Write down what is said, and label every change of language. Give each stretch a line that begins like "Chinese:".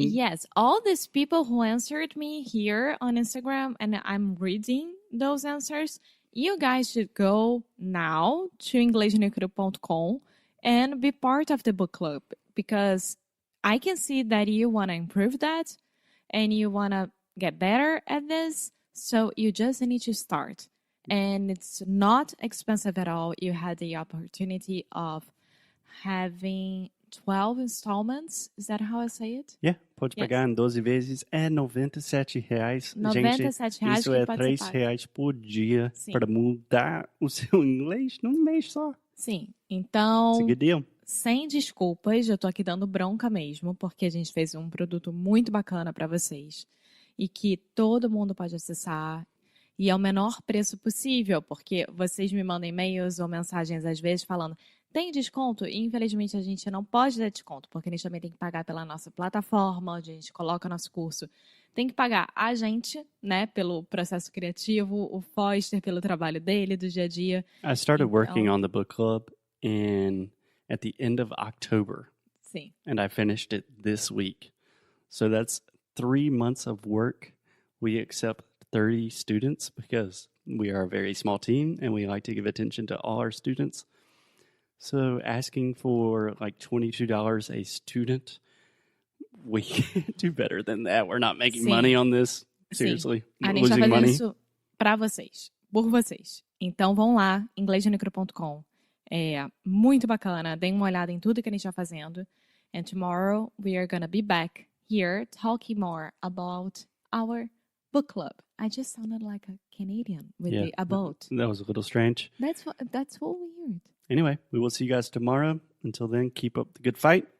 English: Yes, all these people who answered me here on Instagram, and I'm reading those answers, you guys should go now to inglesnecro.com and be part of the book club because I can see that you want to improve that and you want to get better at this. So you just need to start. And it's not expensive at all. You had the opportunity of having 12 installments. Is that how I say it?
Portuguese: Yeah, pode pagar em 12 vezes. É R$ 97. R$97 Gente, isso que é pode ser pago. R$3 por dia Sim. para mudar o seu inglês num mês só. Sim, então, Seguidinho. sem desculpas, eu tô aqui dando bronca mesmo, porque a gente fez um produto muito bacana para vocês e que todo mundo pode acessar e é o menor preço possível, porque vocês me mandam e-mails ou mensagens às vezes falando tem desconto? E infelizmente a gente não pode dar desconto, porque a gente também tem que pagar pela nossa plataforma, onde a gente coloca nosso curso. Tem que pagar a gente, né, pelo processo criativo, o Foster pelo trabalho dele, do dia a dia.
English: I started working on the book club at the end of October.
Portuguese: Sim.
English: And I finished it this week. So that's 3 months of work. We accept 30 students because we are a very small team and we like to give attention to all our students. So asking for like $22 a student We can't do better than that. We're not making
Portuguese: Sim.
English: money on this.
Portuguese: Sim.
English: Seriously.
Portuguese: A gente vai
English: Losing
Portuguese: fazer
English: money.
Portuguese: isso pra vocês, por vocês. Então vão lá, inglêsdenicro.com. É muito bacana. Deem uma olhada em tudo que a gente está fazendo.
English: And tomorrow we are gonna be back here talking more about our book club. I just sounded like a Canadian with the about. That was a little strange. That's so weird. Anyway, we will see you guys tomorrow. Until then, keep up the good fight.